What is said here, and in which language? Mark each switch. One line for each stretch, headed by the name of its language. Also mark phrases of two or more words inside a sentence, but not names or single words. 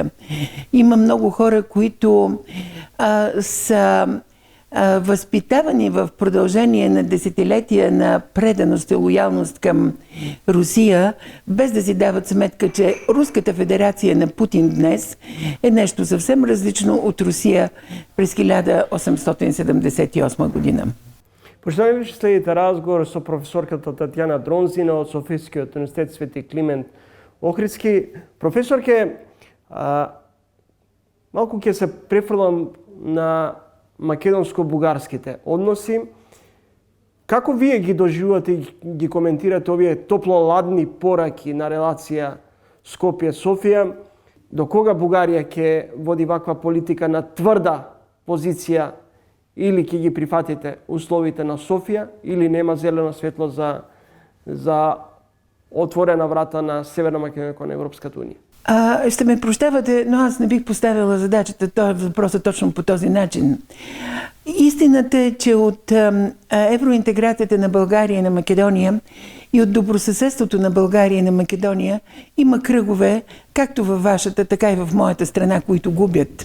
Bulgarian: Има много хора, които са възпитавани в продължение на десетилетия на преданост и лоялност към Русия, без да си дават сметка, че Руската федерация на Путин днес е нещо съвсем различно от Русия през 1878 година.
Macedonian: Почитаме ви, следите разговор со професорката Татјана Дронзина од Софискиот универзитет Свети Климент Охридски. Професорке, малку ќе се префрлам на македонско-бугарските односи. Како вие ги доживувате и ги коментирате овие топло-ладни пораки на релација Скопје-Софија? До кога Бугарија ќе води ваква политика на тврда позиција, или ќе ги прифатите условите на Софија, или нема зелено светло за отворена врата на Северна Македонија кон Европската унија?
Bulgarian: Ще ме прощавате, но аз не бих поставила задачата, този въпрос точно по този начин. Истината е, че от евроинтеграцията на България и на Македония и от добросъседството на България и на Македония има кръгове, както във вашата, така и в моята страна, които губят.